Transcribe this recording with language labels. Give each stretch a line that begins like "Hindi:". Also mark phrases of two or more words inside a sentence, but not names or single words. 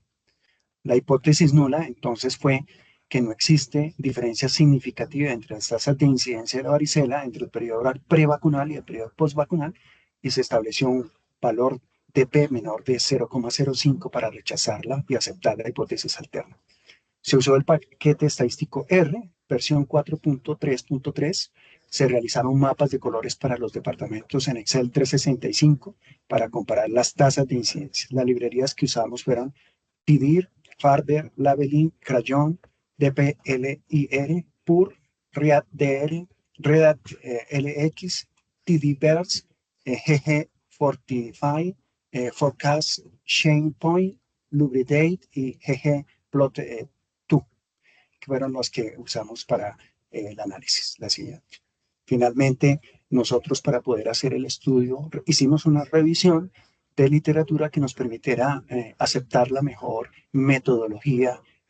Spanish: La hipótesis nula, entonces, fue que no existe diferencia significativa entre las tasas de incidencia de la varicela entre el periodo oral prevacunal y el periodo postvacunal, y se estableció un valor de P menor de 0,05 para rechazarla y aceptar la hipótesis alterna. Se usó el paquete estadístico R, versión 4.3.3. Se realizaron mapas de colores para los departamentos en Excel 365 para comparar las tasas de incidencia. Las librerías que usamos fueron TDIR, Farber, Labelin, Crayon, DPLIR, PUR, ReadDR, ReadLX, TDVerse, GG45, Forecast, ShanePoint, Lubridate y ggplot2, que fueron los que usamos para el análisis. La siguiente. Finalmente, nosotros para poder hacer el estudio hicimos una revisión de literatura que nos permitiera aceptar la mejor metodología